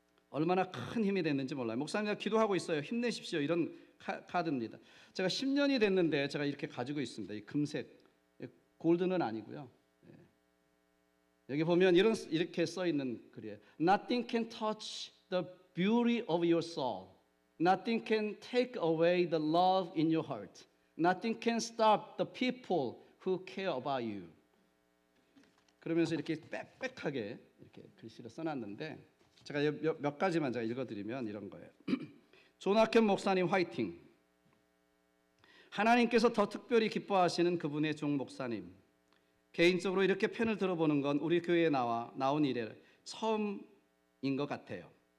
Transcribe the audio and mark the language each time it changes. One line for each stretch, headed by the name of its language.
Korean: 얼마나 큰 힘이 됐는지 몰라요. 목사님 제가 기도하고 있어요. 힘내십시오. 이런 카드입니다. 제가 10년이 됐는데 제가 이렇게 가지고 있습니다. 이 금색, 골드는 아니고요. 여기 보면 이렇게 써 있는 글이에요.
English: Nothing can touch the beauty of your soul. Nothing can take away the love in your heart. Nothing can stop the people who care about you.
Korean: 그러면서 이렇게 빽빽하게 이렇게 글씨를 써놨는데 제가 몇 가지만 제가 읽어드리면 이런 거예요. 존아켄 목사님 화이팅. 하나님께서 더 특별히 기뻐하시는 그분의 종 목사님. 개인적으로 이렇게 편을 들어보는 건 우리 교회에 나온 이래 처음인 것 같아요.